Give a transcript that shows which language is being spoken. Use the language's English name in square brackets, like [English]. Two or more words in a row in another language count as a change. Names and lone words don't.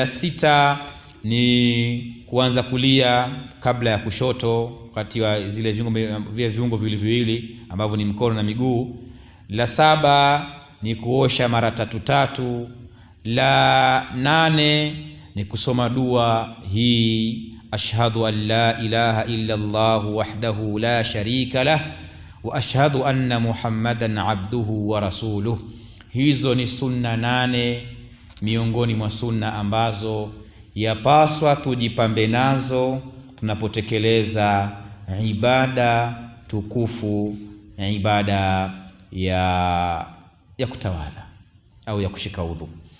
[Swahili] 6 ni kuanza kulia kabla ya kushoto wakati wa zile viungo viwili ambavyo ni mkono na miguu, la 7 ni kuosha mara 3, la 8 ni kusoma dua hii, [Arabic] أشهد أن لا إله إلا الله وحده لا شريك له وأشهد أن محمدا عبده ورسوله. [Swahili] Hizo ni sunna 8 miongoni mwa sunna ambazo yapaswa tujipambe nazo tunapotekeleza ibada tukufu, ibada ya kutawadha au ya kushika udhu.